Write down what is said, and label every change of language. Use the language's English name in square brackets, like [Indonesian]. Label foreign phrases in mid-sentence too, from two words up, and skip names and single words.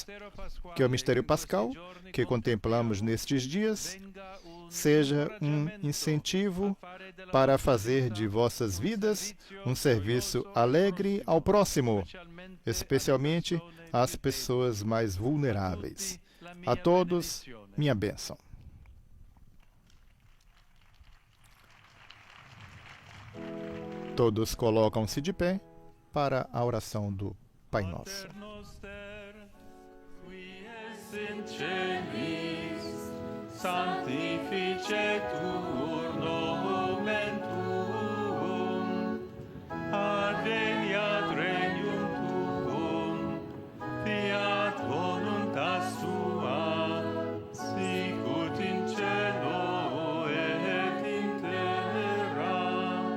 [Portuguese] Que o mistério pascal, que contemplamos nestes dias, seja um incentivo para fazer de vossas vidas um serviço alegre ao próximo, especialmente às pessoas mais vulneráveis. A todos, minha bênção. Todos colocam-se de pé para a oração do Pai Nosso. [Latin] Sanctificetur nomen tuum, adveniat regnum tuum, fiat voluntas tua, sicut in cielo et in terra.